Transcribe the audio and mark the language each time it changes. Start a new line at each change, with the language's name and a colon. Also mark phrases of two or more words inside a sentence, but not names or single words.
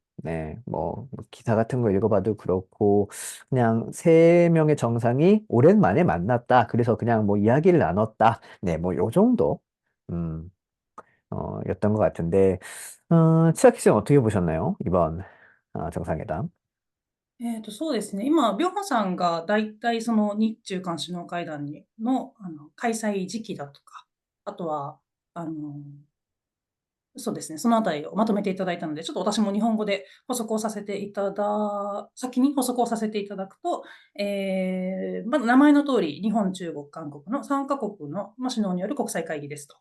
Korean: 네, 뭐 기사 같은 거 읽어봐도 그렇고, 그냥 세 명의 정상이 오랜만에 만났다. 그래서 그냥 뭐 이야기를 나눴다. 네, 뭐 요 정도, 음, 였던 것 같은데, 치아키 씨는 어떻게 보셨나요? 이번 정상회담.
Japanese: そうですね。今、ビョホさんがだいたいその日中韓首脳会談の、開催時期だとか、あとは、あの、そうですね、そのあたりをまとめていただいたので、ちょっと私も日本語で先に補足をさせていただくと、まず名前の通り、日本、中国、韓国の3カ国の、首脳による国際会議ですと。